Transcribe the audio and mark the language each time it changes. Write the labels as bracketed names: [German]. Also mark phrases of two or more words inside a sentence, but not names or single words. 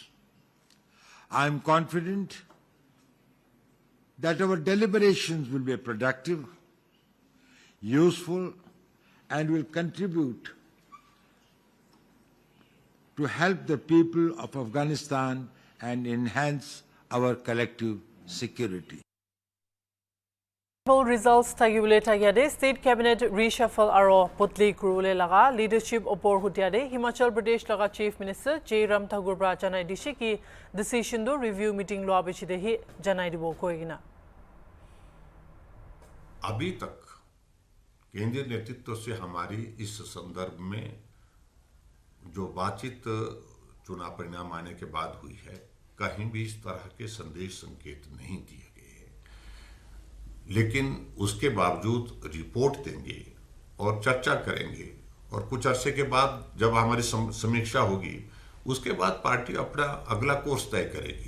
[English] I am confident that our deliberations will be productive, useful, and will contribute to help the people of Afghanistan and enhance our collective security. Poll results [Naga Pidgin] tagibule tagyade [English] state cabinet reshuffle [Naga Pidgin] aro putli kurule laga leadership opor hutiade Himachal Pradesh laga [English] chief minister [Naga Pidgin] J Ram Thakur bra janai dishi ki decision do [English] review meeting [Naga Pidgin] lo abichide hi janai dibo koigina. [Hindi] अभी तक केंद्रीय नेतृत्व से हमारी इस संदर्भ में जो बातचीत चुनाव परिणाम आने के बाद हुई है, कहीं भी इस तरह के संदेश संकेत नहीं दिए गए हैं। लेकिन उसके बावजूद रिपोर्ट देंगे और चर्चा करेंगे और कुछ अरसे के बाद जब हमारी समीक्षा होगी, उसके बाद पार्टी अपना अगला कोर्स तय करेगी।